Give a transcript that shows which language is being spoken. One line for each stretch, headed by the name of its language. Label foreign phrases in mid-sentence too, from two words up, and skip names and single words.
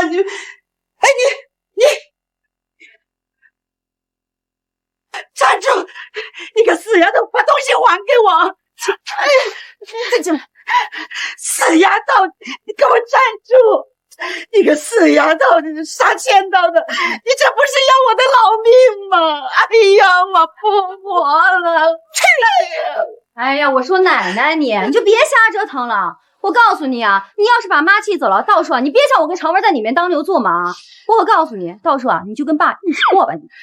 Chinese: 你，哎你站住！你個死丫頭，把東西還給我！哎，這死丫頭，你給我站住！你個死丫頭，你殺千刀的，你這不是要我的老命嗎？哎呀，我不活了！哎呀，我說奶奶你就別瞎折騰了。我告訴你啊，你要是把媽氣走了，到時候你別想我跟常文在裡面當牛做馬。我可告訴你，到時候啊，你就跟爸一起過吧你。